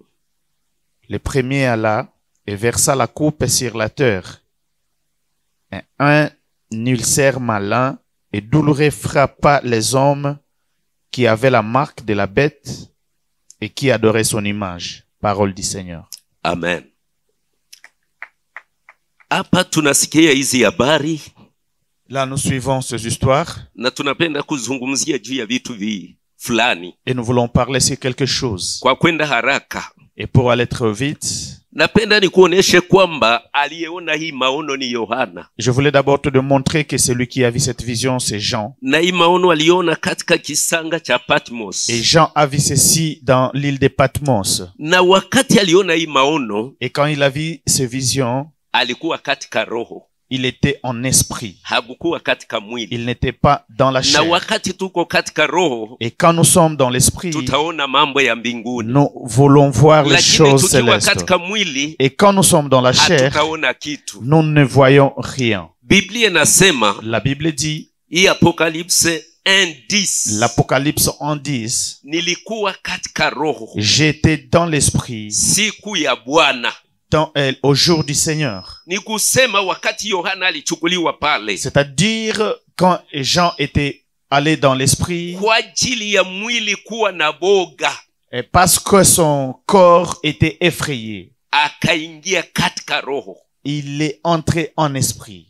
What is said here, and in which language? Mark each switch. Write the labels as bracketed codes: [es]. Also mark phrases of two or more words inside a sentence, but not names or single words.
[fr] Le premier alla et versa la coupe sur la terre. Et un ulcère malin et douloureux frappa les hommes qui avaient la marque de la bête et qui adoraient son image. Parole du Seigneur. Amen. [sw] Hapa tunasikia hizi habari. [fr] Là, nous suivons ces histoires. [sw] Na tunapenda kuzungumzia juu ya vitu fulani. [fr] Et nous voulons parler sur quelque chose. [sw] Kwa kwenda haraka. [fr] Et pour aller trop vite, [sw] napenda nikuoneshe kwamba aliyeona hii maono ni Yohana. [fr] Je voulais d'abord te démontrer que celui qui a vu cette vision, c'est Jean. [sw] Na hii maono aliona katika kisanga cha Patmos. [fr] Et Jean a vu ceci dans l'île de Patmos. [sw] Na wakati aliona hii maono, [fr] et quand il a vu ces visions, [sw] alikuwa katika roho. [fr] Il était en esprit. [sw] Hakukuwa katika mwili. [fr] Il n'était pas dans la chair. [sw] Na wakati tuko katika roho, [fr] et quand nous sommes dans l'esprit, [sw] tutaona mambo ya mbinguni. [fr] Nous voulons voir les choses célestes. [sw] Katika mwili, [fr] et quand nous sommes dans la chair, [sw] hatutaona kitu. [fr] Nous ne voyons rien. [sw] Biblia inasema, [fr] la Bible dit, [sw] hii Apocalypse 1:10. [fr] L'Apocalypse 1:10. [sw] Nilikuwa katika roho. [fr] J'étais dans l'esprit. [sw] Siku ya Bwana. [fr] Au jour du Seigneur. C'est-à-dire quand Jean était allé dans l'esprit, et parce que son corps était effrayé, il est entré en esprit.